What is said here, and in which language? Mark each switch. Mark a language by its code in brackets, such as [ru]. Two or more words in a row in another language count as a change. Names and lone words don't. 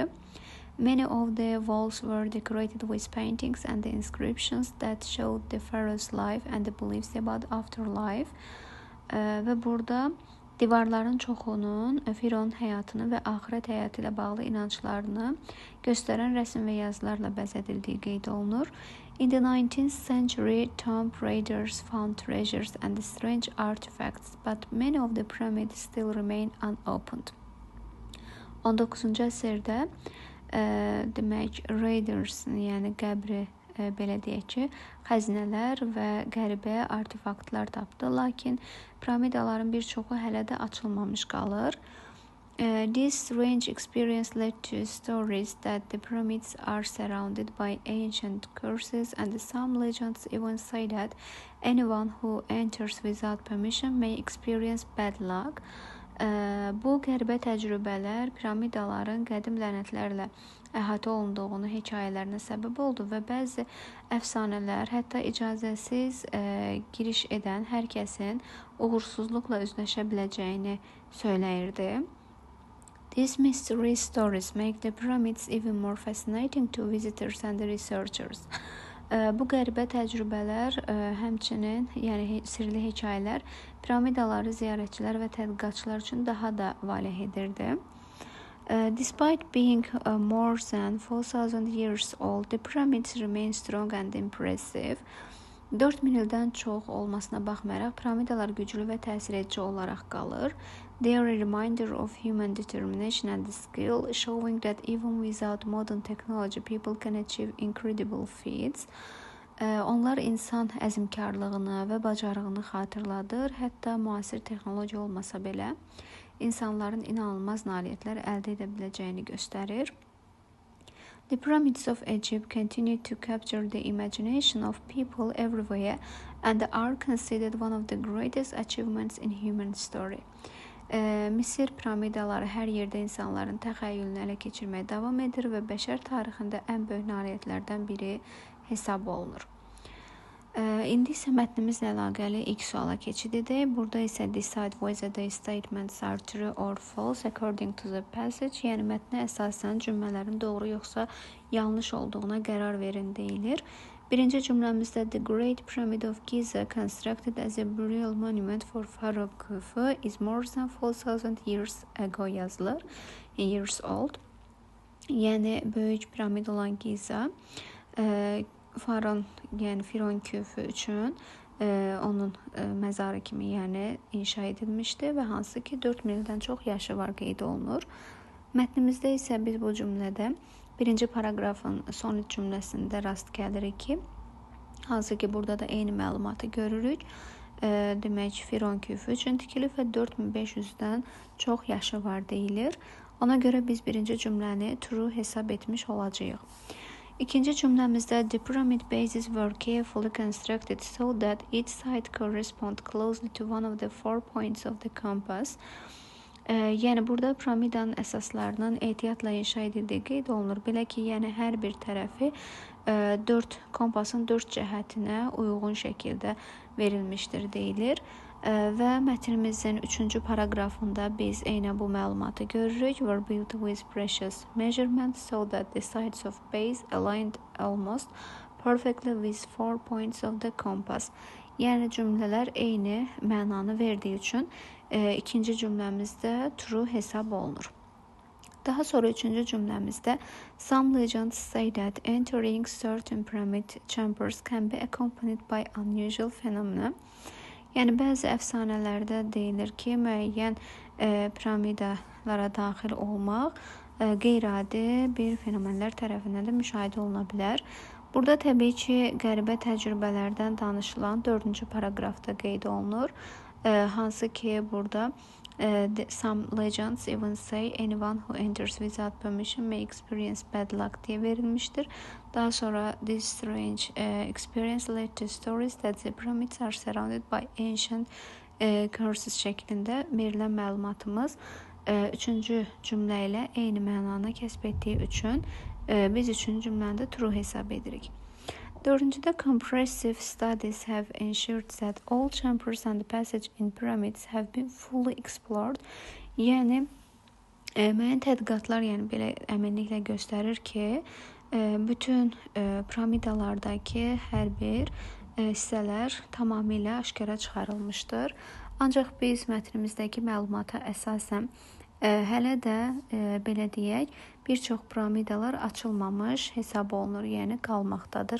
[en] Many of the walls were decorated with paintings and inscriptions that showed the pharaoh's life and the beliefs about afterlife. [az] Və burada divarların çoxunun Fironun həyatını və axirət həyatı ilə bağlı inanclarını göstərən rəsm və yazılarla bəzədildiyi qeyd olunur. [en] In the 19th century, tomb raiders found treasures and strange artifacts, but many of the pyramids still remain unopened. [az] 19-cu əsrdə demək raiders, yəni qəbri belə deyək ki, xəzinələr və qəribə artefaktlar tapdı, lakin piramidaların bir çoxu hələ də açılmamış qalır. [en] This strange experience led to stories that the pyramids are surrounded by ancient curses, and some legends even say that anyone who enters without permission may experience bad luck. [az] Bu qəribə təcrübələr piramidaların qədim lənətlərlə əhatə olunduğunu hekayələrinə səbəb oldu və bəzi əfsanələr hətta icazəsiz giriş edən hər kəsin uğursuzluqla üzləşə biləcəyini söyləyirdi. [en] These mystery stories make the pyramids even more fascinating to visitors and researchers. [az] Bu qəribə təcrübələr həmçinin, yəni sirli hekayələr piramidaları ziyarətçilər və tədqiqatçılar üçün daha da valeh edirdi. [en] Despite being more than 4,000 years old, the pyramids remain strong and impressive. [az] 4000 ildən çox olmasına baxmayaraq piramidalar güclü və təsir edici olaraq qalır. [en] They are a reminder of human determination and skill, showing that even without modern technology, people can achieve incredible feats. [az] Onlar insan əzmkarlığını və bacarığını xatırladır. Hətta müasir texnologiya olmasa belə, insanların inanılmaz nailiyyətlər əldə edə biləcəyini göstərir. [en] The pyramids of Egypt continue to capture the imagination of people everywhere and are considered one of the greatest achievements in human story. [az] Misir piramidaları hər yerdə insanların təxəyyülünü ələ keçirməyə davam edir və bəşər tarixində ən böyük nailiyyətlərdən biri hesab olunur. İndi isə mətnimizlə əlaqəli ilk suala keçid edək. Burada isə [en] decide whether the statements are true or false according to the passage. [az] Yəni mətnə əsasən cümlələrin doğru yoxsa yanlış olduğuna qərar verin deyilir. Birinci cümləmizdə [en] The Great Pyramid of Giza constructed as a burial monument for Pharaoh Khufu is more than 4,000 years ago yazılır. Years old. [az] Yəni böyük piramid olan Giza Faraon, yəni Firon Khufu üçün onun məzarı kimi inşa edilmişdi və hansı ki 4000 ildən çox yaşı var qeyd olunur. Mətnimizdə isə biz bu cümlədə birinci paragrafın son üç cümləsində rast gəlirik ki, hansı ki burada da eyni məlumatı görürük. Demək Firon Khufu üçün tikilib və 4500-dən çox yaşı var deyilir. Ona görə biz birinci cümləni true hesab etmiş olacağıq. İkinci cümləmizdə [en] the pyramid bases were carefully constructed so that each side correspond closely to one of the 4 points of the compass. [az] Yəni burada piramidanın əsaslarının ehtiyatla inşa edildiyi qeyd olunur. Belə ki, yəni hər bir tərəfi kompasın 4 cəhətinə uyğun şəkildə verilmişdir deyilir. Və mətnimizin 3-cü paragrafında biz eynən bu məlumatı görürük. [en] Were built with precious measurements so that the sides of base aligned almost perfectly with 4 points of the compass. [az] Yəni cümlələr eyni mənanı verdiyi üçün ikinci cümləmizdə true hesab olunur. Daha sonra üçüncü cümləmizdə [en] some legends say that entering certain pyramid chambers can be accompanied by unusual phenomena. [az] Yəni bəzi əfsanələrdə deyilir ki, müəyyən piramidalara daxil olmaq qeyri-adi bir fenomenlər tərəfindən də müşahidə oluna bilər. Burada təbii ki, qəribə təcrübələrdən danışılan 4-cü paragrafda qeyd olunur. Hansı ki, burada [en] some legends even say anyone who enters without permission may experience bad luck [tr] diye verilmiştir. [az] Daha sonra [en] this strange experience led to stories that the pyramids are surrounded by ancient curses [az] şəklində verilən məlumatımız üçüncü cümlə ilə eyni mənanı kəsb etdiyi üçün biz üçüncü cümləni də true hesab edirik. [en] Dördüncüdə comprehensive studies have ensured that all chambers and the passage in pyramids have been fully explored. [az] Yəni müəyyən tədqiqatlar belə əminliklə göstərir ki, bütün piramidalardakı hər bir hissələr tamamilə aşkara çıxarılmışdır. Ancaq biz mətnimizdəki məlumata əsasən hələ də belə deyək, bir çox piramidalar açılmamış hesab olunur, yəni qalmaqdadır.